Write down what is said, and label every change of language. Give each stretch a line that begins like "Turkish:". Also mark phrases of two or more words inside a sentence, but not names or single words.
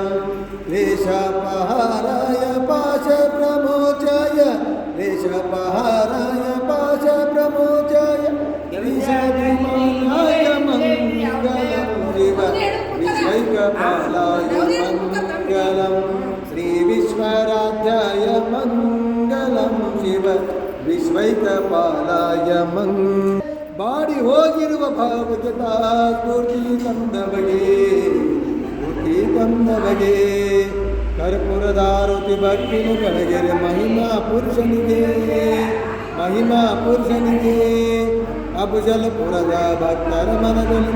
Sanskrit: क्लेशापहाराय पाशप्रमोचाय क्लेशपहाराय पाशप्रमोचाय गिरिशाभिमानाय मङ्गलं शिव विश्वैकपालाय मङ्गलं श्रीविश्वराध्याय मङ्गलं शिव विश्वैकपालाय
Kannada: ಬಾಡಿ ಹೋಗಿರುವ ಭಾವಕತಾ ಸ್ಫೂರ್ತಿ ತಂದವಗೆ ಕರ್ಪೂರದಾರುತಿ ಭಕ್ತಿನು ಕಳಗೆರೆ ಮಹಿಮಾ ಪುರುಷನಿಗೆ ಅಬುಜಲಪುರದ ಭಕ್ತರ ಮನದಲ್ಲಿ